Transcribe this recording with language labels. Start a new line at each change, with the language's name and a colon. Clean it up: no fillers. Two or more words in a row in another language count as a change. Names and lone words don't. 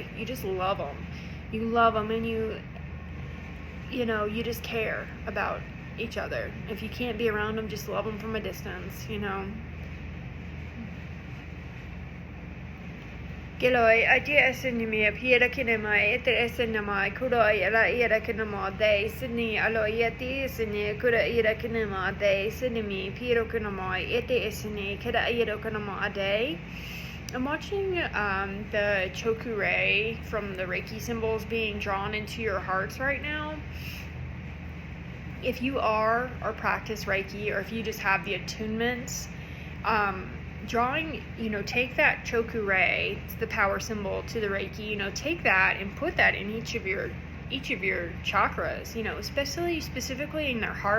English: You just love them. You love them, and you just care about each other. If you can't be around them, just love them from a distance, Geloi idea sinimi appear kinema etesinema kuroi ala era kinema de sini aloyeti sini kura era kinema de sinimi piro kinema etesini kada era kinema de. I'm watching the chokure from the Reiki symbols being drawn into your hearts right now. if you are or practice Reiki, or if you just have the attunements, drawing, take that chokure, it's the power symbol to the Reiki, take that and put that in each of your chakras, especially specifically in their heart.